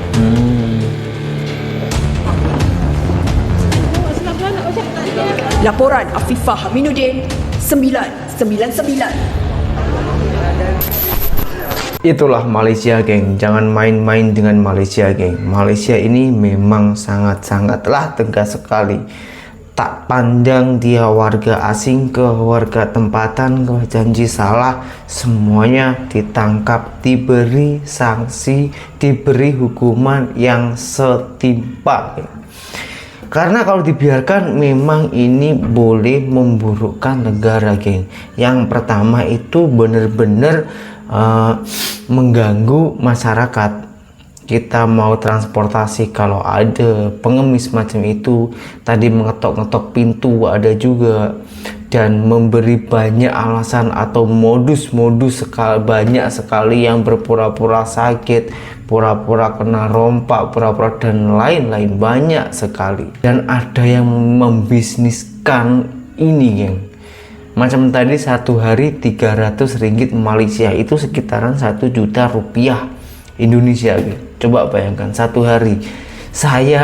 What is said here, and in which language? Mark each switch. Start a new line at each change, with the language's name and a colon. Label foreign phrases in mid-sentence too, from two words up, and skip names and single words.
Malay: Laporan Afifah Haminuddin, 999.
Indonesian: Itulah Malaysia, geng. Jangan main-main dengan Malaysia, geng. Malaysia ini memang sangat-sangatlah tegas sekali.
Malay: Tak pandang dia warga asing ke warga tempatan ke janji salah, semuanya ditangkap, diberi sanksi, diberi hukuman yang setimpal, geng.
Indonesian: Karena kalau dibiarkan memang ini boleh memburukkan negara, geng. Yang pertama itu benar-benar mengganggu masyarakat. Kita mau transportasi, kalau ada pengemis macam itu tadi mengetok-ngetok pintu ada juga, dan memberi banyak alasan atau modus-modus banyak sekali yang berpura-pura sakit, pura-pura kena rompak, pura-pura dan lain-lain, banyak sekali. Dan ada yang membisniskan ini, geng. Macam tadi 1 hari 300 ringgit Malaysia itu sekitaran 1 juta rupiah Indonesia, geng. Coba bayangkan 1 hari.